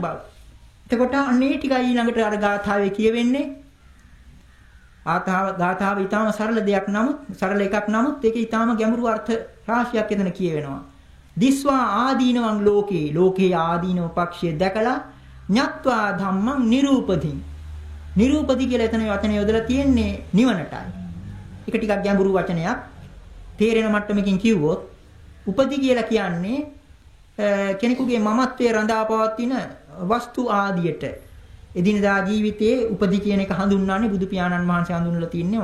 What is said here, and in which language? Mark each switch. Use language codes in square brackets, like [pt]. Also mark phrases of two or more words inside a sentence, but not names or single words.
[si] එතකොට අන්නේ ටිකයි ඊළඟට අර ගාථාවේ කියවෙන්නේ. ගාථාව ඊටාම සරල දෙයක් නමුත් සරල එකක් නමුත් ඒකේ ඊටාම ගැඹුරු අර්ථ රාශියක් එතන කියවෙනවා. [pi] දිස්වා ආදීනවං ලෝකේ [si] ආදීනව පක්ෂය දැකලා [pi] ඤත්වා ධම්මං නිරූපධින්. [si] නිරූපධි කියලා එතන වචනේ යොදලා තියෙන්නේ නිවනටයි. ඒක ටිකක් ගැඹුරු වචනයක්. තේරෙන මට්ටමකින් කිව්වොත් උපදි කියලා කියන්නේ කෙනෙකුගේ මමත්වයේ රඳා පවතින වස්තු ආදියට එදිනදා ජීවිතයේ උපදි කියන එක හඳුන්වන්නේ බුදු පියාණන් වහන්සේ හඳුන්වලා තින්නේ.